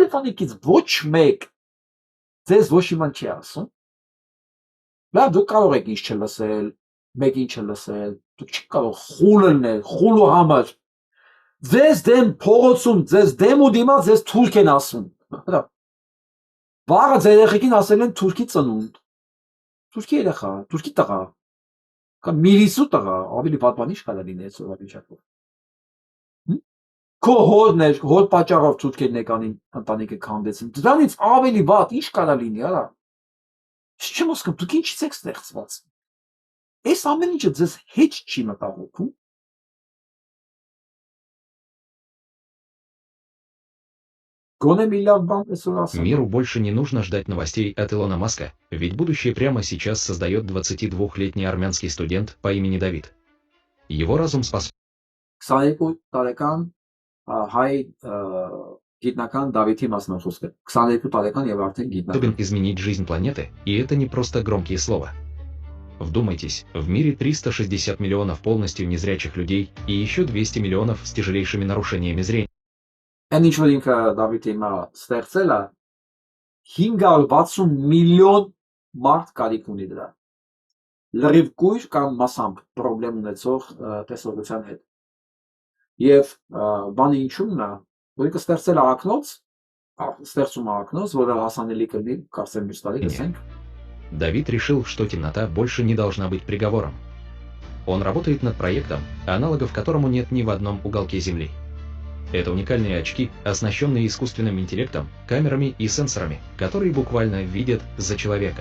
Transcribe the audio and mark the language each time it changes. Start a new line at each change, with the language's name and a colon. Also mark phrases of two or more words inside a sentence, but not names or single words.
Armenian: ընտանիքից ոչ մեկ ձեզ ոչ իման չի ասում։ Լավ, դուք կարող եք ինչ չլսել, մեկ ինչ չլսել, դուք չեք կարող խուլ լինել, խուլու համար։ Ձեզ դեմ փողոցում, ձեզ դեմ ու դիմաց ձեզ թուրք են ասում։ Հələ վաղը ձեր երեխեքին ասել են թուրքի ծնունդ։ Թուրքի երեխա, թուրքի տղա, կամ միլիսու տղա, ավելի վատ բան ինչ կարա լինի այդ սովորի վիճակով։ Քո հորն էր, հոր պատճառով թուրքերն եկանին ընտանիքը քանդեցին։ Դրանից ավելի վատ ինչ կարա լինի, արա։ Ես չեմ հասկանում, դուք ինչից եք ստեղծված։ Այս ամեն ինչը ձեզ հետ չի մտահոգում։
Russian: Миру больше не нужно ждать новостей от Илона Маска, ведь будущее прямо сейчас создает 22-летний армянский студент по имени Давид. Его разум способен изменить жизнь планеты, и это не просто громкие слова. Вдумайтесь, в мире 360 миллионов полностью незрячих людей и еще 200 миллионов с тяжелейшими нарушениями зрения.
Armenian: Այն ինչ որ ինքը Դավիթը հիմա ստեղծել է, 560 միլիոն մարդ կարիք ունի դրա։ Լրիվ կույր կամ մասամբ պրոբլեմ ունեցող տեսողության հետ։ Եվ բանը ինչու՞մն է, որ կստեղծել ակնոց, ստեղծում ակնոց, որը հասանելի կլինի, կարծեմ մյուս տարի կսենք։
Russian: Давид решил, что темнота больше не должна быть приговором. Он работает над проектом, аналогов которому нет ни в одном уголке Земли. Это уникальные очки, оснащенные искусственным интеллектом, камерами и сенсорами, которые буквально видят за человека.